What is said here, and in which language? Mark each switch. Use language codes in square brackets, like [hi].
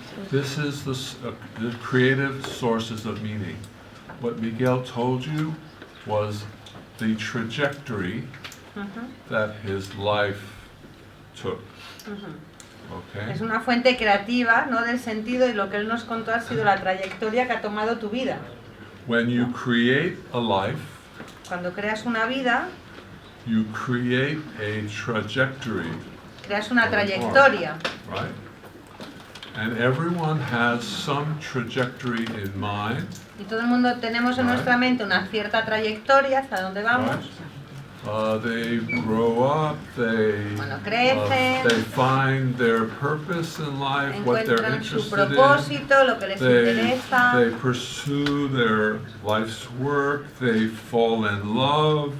[en] This is the creative sources of meaning. What Miguel told you was the trajectory that his life took. Okay? [es] Es una fuente creativa, ¿no? Del sentido, y lo que él nos contó ha sido la trayectoria que ha tomado tu vida. [en] When you create a life, [es] Cuando creas una vida, [en] you create a trajectory, [es] creas una trayectoria. [en] right? And everyone has some trajectory in mind, [es] Y todo el mundo tenemos en nuestra mente una cierta trayectoria hacia dónde vamos. [en] They grow up, [es] Bueno, crecen, [en] they find their purpose in life, what they're [es] encuentran su [en] interested in. [es] propósito, lo que les interesa. [en] They pursue their life's work, they fall in love,